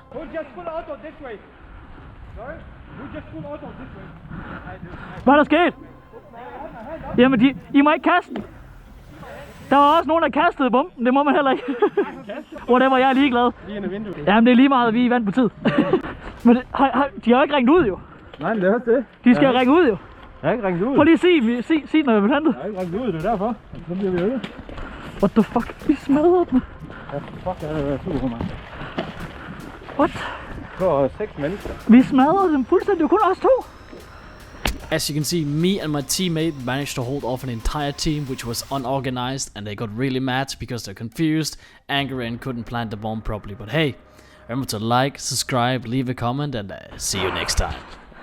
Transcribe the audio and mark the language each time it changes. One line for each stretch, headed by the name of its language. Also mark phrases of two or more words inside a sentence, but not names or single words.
English: Who just pull auto this way? Sorry? Who just pull auto this way?
Danish: Hvad er der sket? Jamen, I må ikke kaste den. Der var også nogen, der kastede bomben. Det må man heller ikke. Whatever, jeg er ligeglad. Jamen, det er lige meget, vi er vant på tid. Men de har jo ikke ringet ud, jo. Nej, men det er også det. De skal ringe ud, jo. Jeg har ikke ringet ud. Prøv lige at sig når jeg er betantet. Jeg har ikke ringet ud, det er derfor. Så bliver vi øget.
English: What the fuck?
Danish: Vi smadrede den. Ja, fuck, jeg er super, mand.
English: What?
Danish: For 6 mennesker. Vi smadrede dem fuldstændig. Det var kun os to.
English: As you can see, me and my teammate managed to hold off an entire team which was unorganized, and they got really mad because they're confused, angry, and couldn't plant the bomb properly. But hey, remember to like, subscribe, leave a comment, and see you next time.